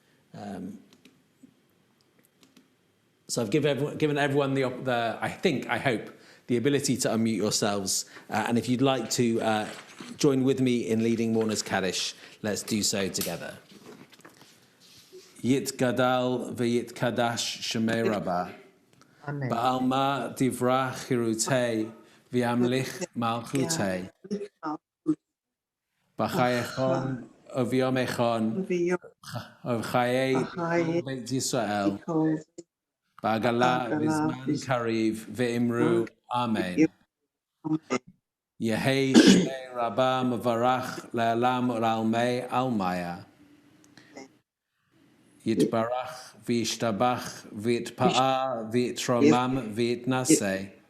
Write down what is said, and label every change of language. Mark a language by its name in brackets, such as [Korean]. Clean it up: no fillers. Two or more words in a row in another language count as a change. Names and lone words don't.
[English] So I've given everyone I hope, the ability to unmute yourselves. And if you'd like to join with me in leading Mourners Kaddish, let's do so together. [Aramaic] יתגדל ויתקדש שמה רבא. בעלמא די ברא כרעותה וימליך מלכותה. בחייכון וביומיכון ובחיי בית ישראל. בעגלא ובזמן קריב ואמרו. Amen. יהא שמה רבא מברך לעלם ולעלמי עלמיא. יתברך וישתבח ויתפאר ויתרומם ויתנשא.